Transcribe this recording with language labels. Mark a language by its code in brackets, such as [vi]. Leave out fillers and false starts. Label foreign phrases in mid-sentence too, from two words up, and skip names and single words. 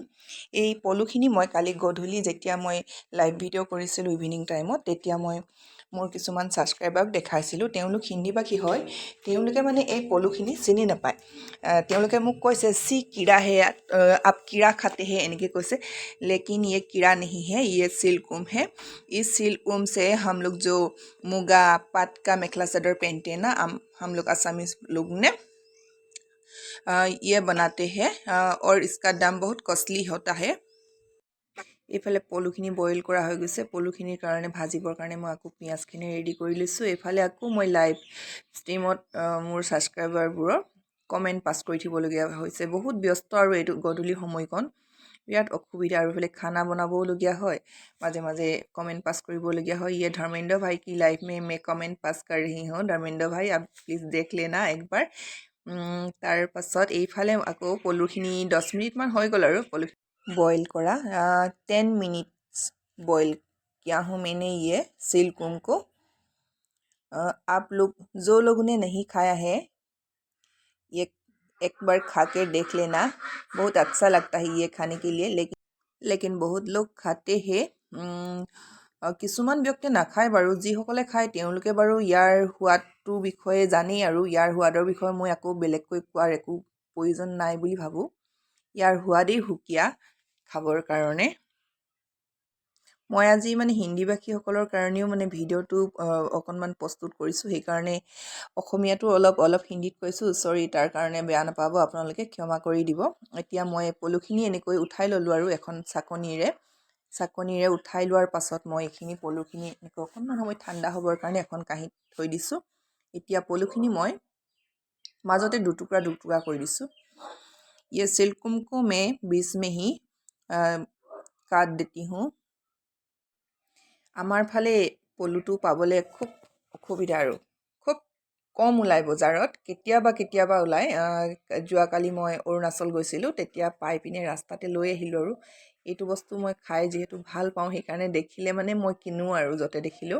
[as] এই পলুখিনি মই কালি গধূলি যেতিয়া মই [en] live video' [as] কৰিছিলোঁ ইভিনিং টাইমত, তেতিয়া মই মোৰ কিছুমান ছাবস্ক্ৰাইবাৰক দেখাইছিলোঁ। তেওঁলোক হিন্দী ভাষী হয়, তেওঁলোকে মানে এই পলুখিনি চিনি নাপায়। তেওঁলোকে মোক কৈছে [hi] छी कीड़ा है आप कीड़ा खाते हैं [as] এনেকৈ কৈছে, [hi] लेकिन ये कीड़ा नहीं है, ये सिल्कवर्म है। इस सिल्कवर्म से हम लोग जो मुगा पाट का मेखला चादर पहनते हैं ना, हम लोग असमीज लोग ने ये बनाते हैं और इसका दाम बहुत कॉस्टली होता है। [as] এইফালে পলুখিনি বইল কৰা হৈ গৈছে। পলুখিনিৰ কাৰণে ভাজিবৰ কাৰণে মই আকৌ পিঁয়াজখিনি ৰেডি কৰি লৈছোঁ। এইফালে আকৌ মই [en] live streamত [as] মোৰ ছাবস্ক্ৰাইবাৰবোৰৰ [en] comment pass [as] কৰি থাকিবলগীয়া হৈছে। বহুত ব্যস্ত আৰু এইটো গধূলি সময়কণ বিৰাট অসুবিধা, আৰু এইফালে খানা বনাবওলগীয়া হয়, মাজে মাজে [en] comment pass [as] কৰিবলগীয়া হয়। [hi] ये धर्मेंद्र भाई की लाइफ में मैं [en] comment pass [hi] कर रही हूँ, धर्मेंद्र भाई आप प्लीज़ देख लेना একবাৰ। [as] তাৰ পাছত এইফালে আকৌ পলুখিনি 10 মিনিটমান হৈ গ'ল আৰু পলু [hi] बॉईल करा 10 मिनट्स बॉईल किया हूँ मैंने ये सिल्कवर्म को। आप लोग जो लोगों ने नहीं खाया है ये एक बार खा के देख लेना, बहुत अच्छा लगता है ये खाने के लिए। लेकिन बहुत लोग खाते हैं, [as] কিছুমান ব্যক্তিয়ে নাখায় বাৰু। যিসকলে খায় তেওঁলোকে বাৰু ইয়াৰ সোৱাদটোৰ বিষয়ে জানেই, আৰু ইয়াৰ সোৱাদৰ বিষয়ে মই আকৌ বেলেগকৈ কোৱাৰ একো প্ৰয়োজন নাই বুলি ভাবোঁ। ইয়াৰ সোৱাদেই সুকীয়া খাবৰ কাৰণে। মই আজি মানে হিন্দী ভাষীসকলৰ কাৰণেও মানে ভিডিঅ'টো অকণমান প্ৰস্তুত কৰিছোঁ, সেইকাৰণে অসমীয়াটো অলপ হিন্দীত কৈছোঁ। চৰি, তাৰ কাৰণে বেয়া নাপাব, আপোনালোকে ক্ষমা কৰি দিব। এতিয়া মই পলুখিনি এনেকৈ উঠাই ল'লোঁ আৰু এখন চাকনিৰে উঠাই লোৱাৰ পাছত মই এইখিনি পলুখিনি এনেকৈ অকণমান সময় ঠাণ্ডা হ'বৰ কাৰণে এখন কাঁহীত থৈ দিছোঁ। এতিয়া পলুখিনি মই মাজতে দুটুকুৰা কৰি দিছোঁ। [hi] ये सिल्कवर्म को मैं बीच में ही काट देती हूँ। [as] আমাৰ ফালে পলুটো পাবলৈ খুব অসুবিধা, আৰু খুব কম ওলায় বজাৰত, কেতিয়াবা ওলায়। যোৱাকালি মই অৰুণাচল গৈছিলোঁ, তেতিয়া পাই পিনে ৰাস্তাতে লৈ আহিলোঁ। আৰু এইটো বস্তু মই খাই যিহেতু ভাল পাওঁ, সেইকাৰণে দেখিলে মানে মই কিনো আৰু য'তে দেখিলেও।